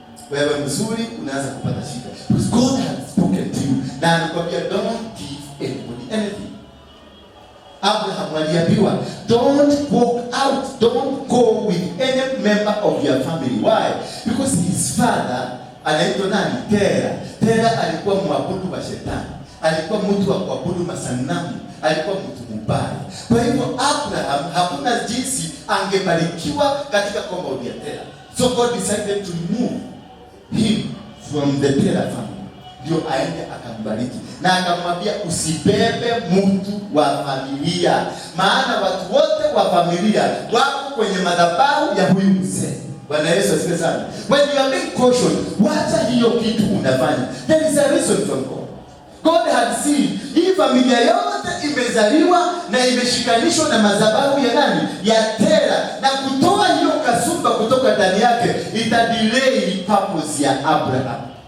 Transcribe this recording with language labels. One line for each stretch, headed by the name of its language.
Swahili: Wewe mzuri unaanza kupata shida.
English: Because God has spoken to you.
Swahili: Na anakuambia
English: don't give anybody anything. Abraham
Swahili: aliambiwa
English: don't walk out, don't go with any member of your family. Why? Because his father
Swahili: anaitwa nani? Tera. Tera alikuwa mwabudu wa shetani. Alikuwa mtu wa kuabudu masanamu. Alikuwa mtu mbaya. Kwa hivyo Abraham hakuna jinsi angebarikiwa katika compound ya Tera.
English: So God decided to remove him from the Tera family.
Swahili: Ndio aende akambariki. Na akamwambia usibebe mtu wa familia. Maana watu wote wa familia wako kwenye madhabahu ya huyu mzee. Bwana Yesu asifiwe sana.
English: When you are being cautioned,
Swahili: wacha hiyo kitu unafanya.
English: There is a reason from God. God had seen
Swahili: hii familia yote imezaliwa na imeshikanishwa na madhabahu ya nani? Ya Tera. Na kutoa hiyo kasumba kutoka ndani yake itadelay purpose ya Abraham.